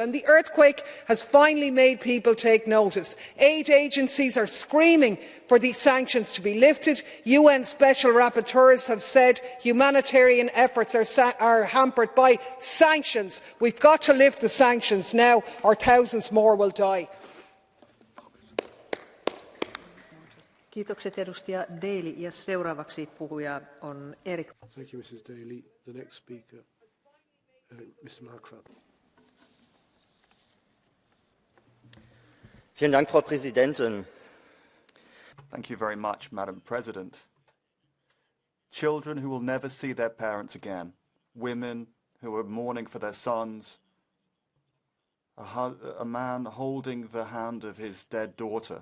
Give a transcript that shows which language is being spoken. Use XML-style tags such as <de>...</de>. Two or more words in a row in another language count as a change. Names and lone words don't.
<en>And the earthquake has finally made people take notice. Aid agencies are screaming for these sanctions to be lifted. UN special rapporteurs have said humanitarian efforts are hampered by sanctions. We've got to lift the sanctions now, or thousands more will die.</en> <fi>Kiitokset edustaja Daly ja seuraavaksi puhuja on Erik.</fi> <en>Thank you, Mrs. Daly. The next speaker, Mr. Markfeld.</en> <de>Vielen Dank, Frau Präsidentin.</de> <en>Thank you very much, Madam President. Children who will never see their parents again, women who are mourning for their sons, a man holding the hand of his dead daughter.</en>